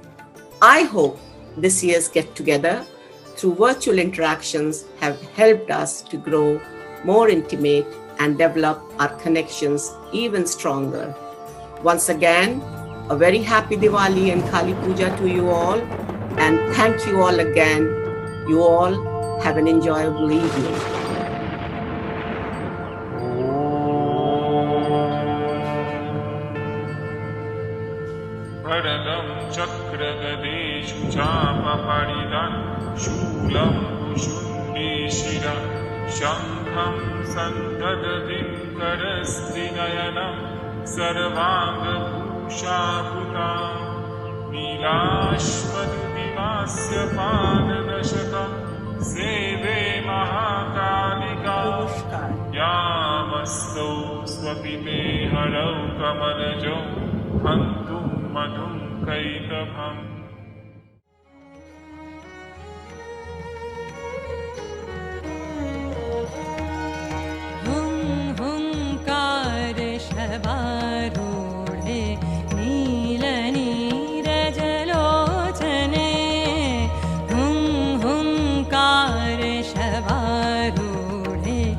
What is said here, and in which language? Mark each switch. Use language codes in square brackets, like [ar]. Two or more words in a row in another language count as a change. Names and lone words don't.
[en] I hope this year's get-together through virtual interactions have helped us to grow more intimate and develop our connections even stronger. Once again, a very happy Diwali and Kali Puja to you all, and thank you all again. You all have an enjoyable evening. [sa] चक्रदेशु चपपरिदन् शुलम् कुशुन्दिशिर शङ्खम् सन्ददादिम् करस्तिनयनम् सर्वाङ्ग भूषपुतम् निलश्मदुदिवस्य पददशकम् सेवे महाकालिका यमस्तो स्वपिमे हरौ कमनजो हन्तुम् मधुम् कैतपम्. शबारूढे नीलनीरजलोचने हुंकार शबारूढे